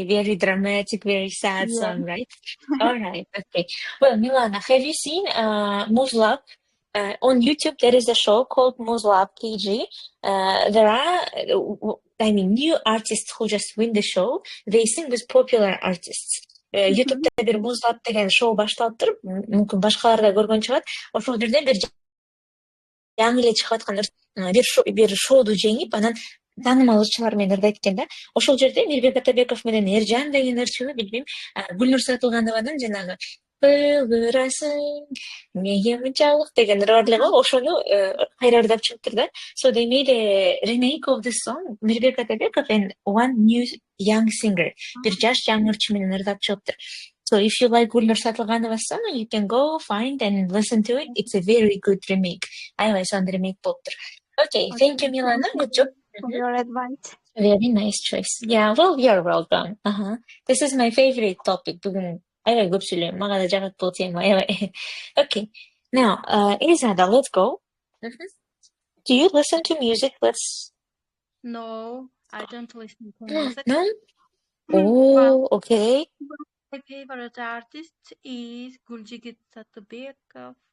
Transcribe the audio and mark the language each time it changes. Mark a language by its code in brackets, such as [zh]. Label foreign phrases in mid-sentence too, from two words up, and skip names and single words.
[en] Very dramatic, very sad song, right? All right. Okay. Well, Milana, have you seen Muzlab? On YouTube, there is a show called Muzlab KG. There are, new artists who just win the show. They sing with popular artists. [ky] YouTube'da bir Muzlab деген шоу башталып туруп, мүмкүн башкалар да көргөн чыгат. Ошол жерден бир жаңы эле чыгып аткан бир шоуду жеңип, анан таанымал ырчылар менен ырдайт экен да. Ошол жерде Мирбек Атабеков менен Эржан деген ырчыны, билбейм, Гүлнур Сатылганованын жанагы Пылгырасың, неге мынчалык деген ырдарлыгы ошону кайра ырдап чыгыптыр да. [en] So they made a remake of the song, Мирбек Атабеков and one new young singer. [ky] Бир жаш жаңы ырчы менен ырдап чыгыптыр. [en] So if you like Gulnur Satılganova's song, you can go find and listen to it. It's a very good remake. [ky] Аябай сонун remake болуптур. [en] Okay, thank you, Milana. Good job. For your advice. Very nice choice. Yeah, well, you're welcome. This is my favorite topic. [kk] Бүгін аябай көп сөйлеймін. Маған да жағат бұл тема. Аябай. [en] Okay. Now, Elizada, let's go. Do you listen to music? No, I don't listen to music. No? Well, Oh, okay. my favorite artist is Gulcigit Satubekov.